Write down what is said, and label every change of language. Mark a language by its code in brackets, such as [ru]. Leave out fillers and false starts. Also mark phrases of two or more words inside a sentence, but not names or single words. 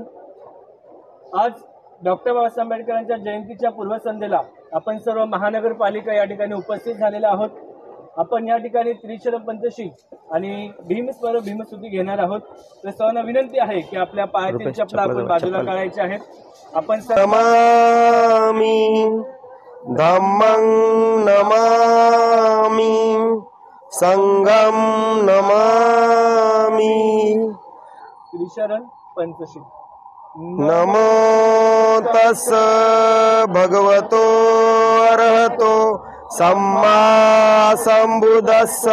[mr] आज डॉक्टर बाबासाहेब आंबेडकरांच्या जयंतीच्या पूर्वसंध्येला आपण सर्व महानगरपालिका या ठिकाणी उपस्थित झालेले आहोत। आपण या ठिकाणी त्रिशरण पंचशील आणि भीमस्वरूप भीमस्तुती घेणार आहोत। तर सर्वांना विनंती आहे की आपल्या पायातील चपला आपण बाजूला काढायच्या आहेत। आपण [pi] नमामि धम्मं नमामि संघं नमामि [mr] त्रिशरण पंचशील। [pi] नमो तस् भगवतो अरहतो सम्मा संबुद्धस्स।